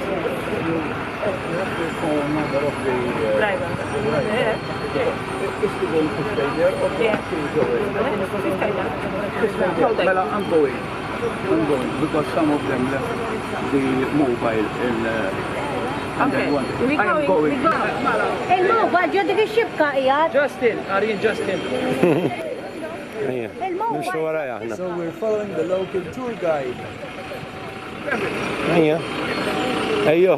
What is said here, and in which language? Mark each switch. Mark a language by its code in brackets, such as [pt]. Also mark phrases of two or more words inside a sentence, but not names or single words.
[en] I'm going because some of them left the mobile Okay. I'm going. [ar] الموبايل جدك الشبكة إياد [en] Justin, are you Justin? Yeah. [ar] الموبايل [mt] Nimxu warajja aħna. [en] So we're following the local tour guide. [mt] Ejja. Ejjo.